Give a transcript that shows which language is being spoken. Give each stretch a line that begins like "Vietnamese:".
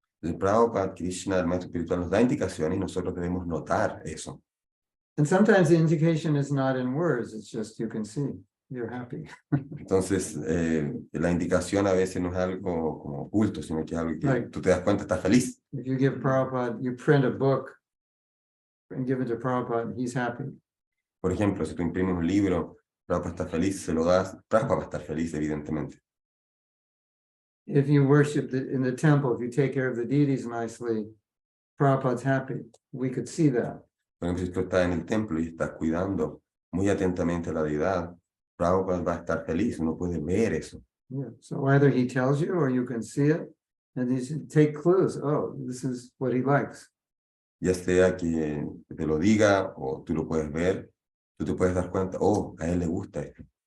Spanish: El Prabhupada, Krishna, el maestro espiritual, nos da indicaciones y nosotros debemos notar eso.
English: And sometimes the indication is not in words, it's just you can see you're happy.
Spanish: Entonces, la indicación a veces no es algo como oculto, sino que es algo que
English: Right.
Spanish: tú te das cuenta, estás feliz.
English: If you give Prabhupada, you print a book and give it to Prabhupada, he's happy.
Spanish: Por ejemplo, si tú imprimes un libro, Prabhupada está feliz, se lo das, Prabhupada va a estar feliz, evidentemente.
English: If you worship in the temple, if you take care of the deities nicely, Prabhupada's happy. We could see that.
Spanish: Por ejemplo, si tú estás en el templo y estás cuidando muy atentamente a la deidad, Prabhupada va a estar feliz, uno puede ver eso.
English: Yeah. So either he tells you or you can see it, and you should take clues. Oh, this is what he likes.
Spanish: Ya sea que te lo diga o tú lo puedes ver, tú te puedes dar cuenta, oh, a él le gusta esto.